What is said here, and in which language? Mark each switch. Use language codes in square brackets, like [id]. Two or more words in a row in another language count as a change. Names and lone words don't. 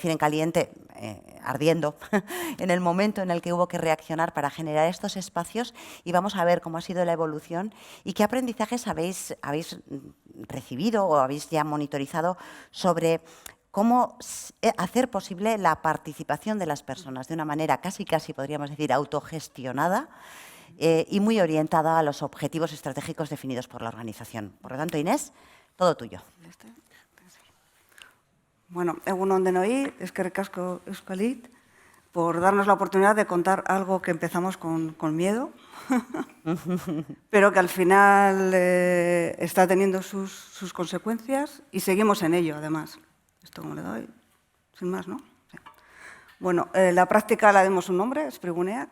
[es] en caliente, ardiendo, en el momento en el que hubo que reaccionar para generar estos espacios, y vamos a ver cómo ha sido la evolución y qué aprendizajes habéis recibido o habéis ya monitorizado sobre cómo hacer posible la participación de las personas de una manera casi podríamos decir autogestionada y muy orientada a los objetivos estratégicos definidos por la organización. Por lo tanto, Inés, todo tuyo. [eu] Bueno, egun on denoi, eskerrik asko Euskalit, [es] por darnos la oportunidad de contar algo que empezamos con miedo, pero que al final está teniendo sus consecuencias y seguimos en ello, además. ¿Esto cómo le doy? Sin más, ¿no? Sí. Bueno, la práctica la dimos un nombre, SPRI Guneak.